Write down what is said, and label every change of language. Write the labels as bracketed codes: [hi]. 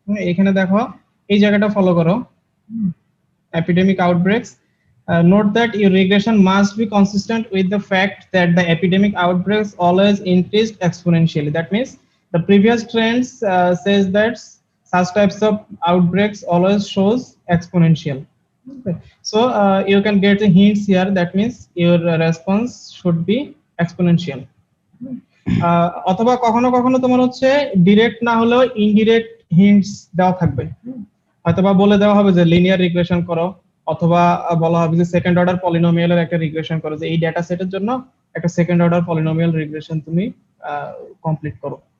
[bn] এখানে দেখো এই জায়গাটা ফলো করো, [en] epidemic outbreaks. Note that your regression must be consistent with the fact that the epidemic outbreaks always increased exponentially. That means the previous trends says that such types of outbreaks always shows exponential. Okay. So you can get the hints here. That means your response should be exponential. [bn] অথবা কখনো কখনো তোমার হচ্ছে direct না হলেও indirect hints দেওয়া থাকবে। হয়তোবা বলে দেওয়া হবে যে লিনিয়ার রিগ্রেশন করো, অথবা বলা হবে যে সেকেন্ড অর্ডার পলিনোমিয়ালের একটা রিগ্রেশন করো, যে এই ডেটা সেটের জন্য একটা সেকেন্ড অর্ডার পলিনোমিয়াল রিগ্রেশন তুমি কমপ্লিট করো।